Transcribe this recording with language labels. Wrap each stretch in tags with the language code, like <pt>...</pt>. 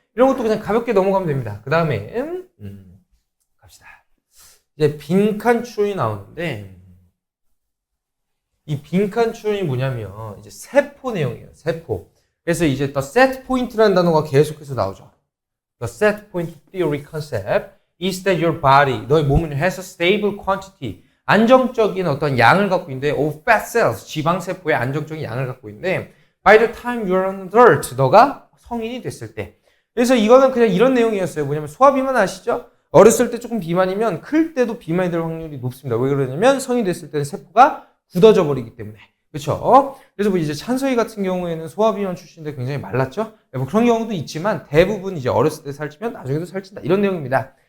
<ko>이런 것도 그냥 가볍게 넘어가면 됩니다. 그 다음에 갑시다. 이제 빈칸 추론이 나오는데 이 빈칸 추론이 뭐냐면 이제 세포 내용이에요. 세포. 그래서 이제 the set point라는 단어가 계속해서 나오죠.</ko> <en>The set point theory concept is that your body,</en> <ko>너의 몸은</ko> <en>has a stable quantity,</en> <ko>안정적인 어떤 양을 갖고 있는데</ko> <en>of fat cells,</en> <ko>지방 세포의 안정적인 양을 갖고 있는데</ko> <en>by the time you're an adult,</en> <ko>너가 성인이 됐을 때. 그래서 이거는 그냥 이런 내용이었어요. 뭐냐면 소화비만 아시죠? 어렸을 때 조금 비만이면 클 때도 비만이 될 확률이 높습니다. 왜 그러냐면 성인이 됐을 때는 세포가 굳어져 버리기 때문에. 그렇죠? 그래서 뭐 이제 찬서희 같은 경우에는 소아비원 출신인데 굉장히 말랐죠? 뭐 그런 경우도 있지만 대부분 이제 어렸을 때 살찌면 나중에도 살찐다. 이런 내용입니다.</ko>